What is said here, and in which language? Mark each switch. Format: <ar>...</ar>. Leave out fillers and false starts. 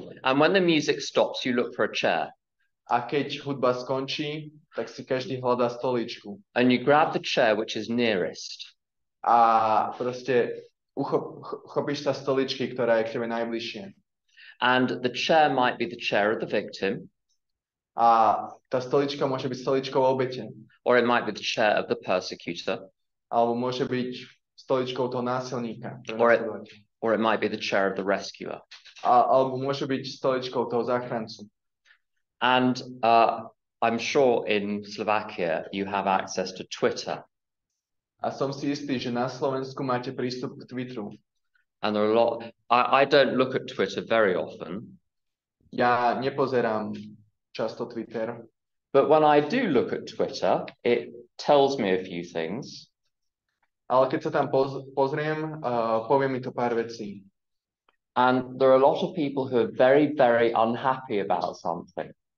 <en>And when the music stops, you look for a chair.</en> <sk>A keď hudba skončí, tak si každý hľadá stoličku.</sk> <en>And you grab the chair which is nearest.</en> <sk>A proste chopíš sa stoličky, ktorá je k tebe najbližšie.</sk> <en>And the chair might be the chair of the victim.</en> <sk>A tá stolička môže byť stoličkou obete.</sk> <en>Or it might be the chair of the persecutor.</en> <sk>Alebo môže byť stoličkou toho násilníka.</sk> <en>Or it might be the chair of the rescuer.</en> <sk>Alebo môže byť stoličkou toho záchrancu.</sk> <en>And I'm sure in Slovakia you have access to Twitter.</en> <sk>A som si istý, že na Slovensku máte prístup k Twitteru.</sk> <en>And there are a lot. I don't look at Twitter very often.</en> <sk>Ja nepozerám často Twitter.</sk> <en>But when I do look at Twitter, it tells me a few things.</en> <sk>Ale keď sa tam pozriem, povie mi to pár vecí.</sk> <en>And there are a lot of people who are very, very unhappy about something.</en>